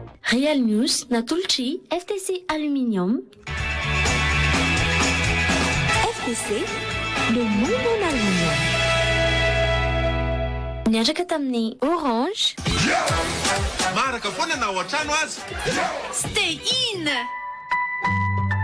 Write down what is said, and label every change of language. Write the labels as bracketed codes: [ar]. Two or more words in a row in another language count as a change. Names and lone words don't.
[mg] Real News natolotry FTC Aluminium. [fr] FTC, le monde en aluminium. [mg] Niaraka tamin'ny Orange. Maraka foana na ao an-trano azy. [en] Stay in!